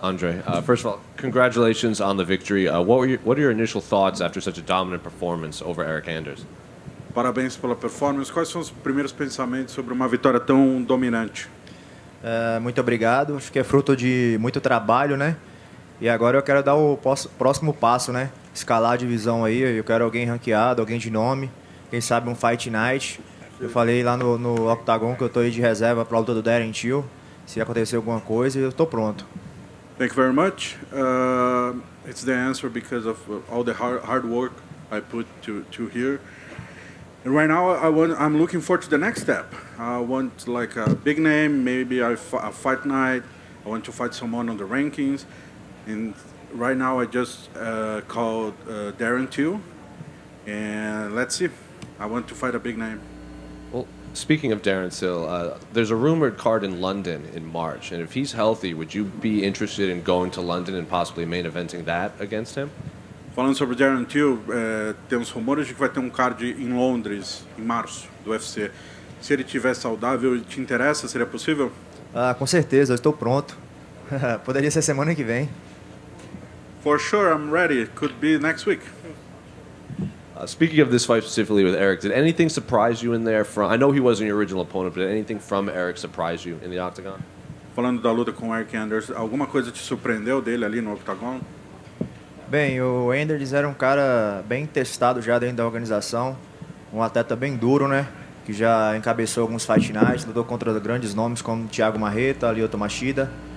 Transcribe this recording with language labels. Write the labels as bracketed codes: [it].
[en] Andre, first of all, congratulations on the victory. What are your initial thoughts after such a dominant performance over Eric Anders? [pt] Parabéns pela performance. Quais são os primeiros pensamentos sobre uma vitória tão dominante? Muito obrigado. Acho que é fruto de muito trabalho, né? E agora eu quero dar o próximo passo, né? Escalar a divisão aí. Eu quero alguém ranqueado, alguém de nome. Quem sabe um Fight Night. Eu falei lá no Octagon que eu tô aí de reserva para a luta do Darren Till. Se acontecer alguma coisa, eu tô pronto. [en] Thank you very much. It's the answer because of all the hard work I put to here. And right now, I'm looking forward to the next step. I want like a big name, maybe a fight night. I want to fight someone on the rankings. And right now, I just called Darren Till. And let's see. I want to fight a big name. Well, speaking of Darren Till, there's a rumored card in London in March, and if he's healthy, would you be interested in going to London and possibly main eventing that against him? [pt] Falando sobre Darren Till, temos rumores de que vai ter um card em Londres, em março, do UFC. Se ele estiver saudável e te interessa, seria possível? Com certeza, eu estou pronto. Poderia ser semana que vem. [en] For sure, I'm ready. It could be next week. Speaking of this fight specifically with Eric, did anything surprise you in there? I know he wasn't your original opponent, but did anything from Eric surprise you in the octagon? [pt] Falando da luta com o Eric Anders, alguma coisa te surpreendeu dele ali no octagon? Bem, o Anders era um cara bem testado já dentro da organização. Um atleta bem duro, né? Que já encabeçou alguns fight nights, lutou contra grandes nomes como Thiago Marreta, Lyoto Machida.